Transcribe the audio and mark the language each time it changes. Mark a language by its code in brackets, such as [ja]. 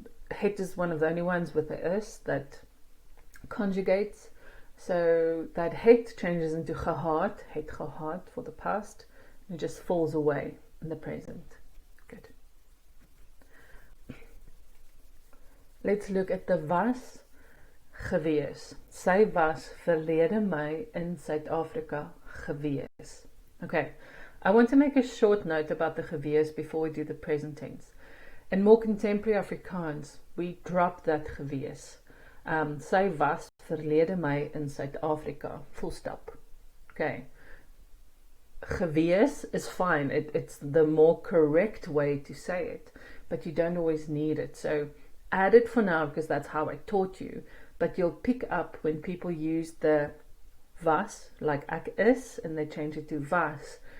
[en] Het is one of the only ones with the is that conjugates. So that het changes into gehad, het gehad for the past, and it just falls away in the present. Good. Let's look at the was gewees. [af] Sy was verlede Mei in Suid-Afrika gewees. [en] Okay, I want to make a short note about the gewees before we do the present tense. In more contemporary Afrikaans, we drop that gewees. [af] Sy was verlede Mei in Suid-Afrika. [en] Full stop. Okay. Gewees is fine. It's the more correct way to say it, but you don't always need it. So add it for now because that's how I taught you. But you'll pick up when people use the was, like ek is, and they change it to was.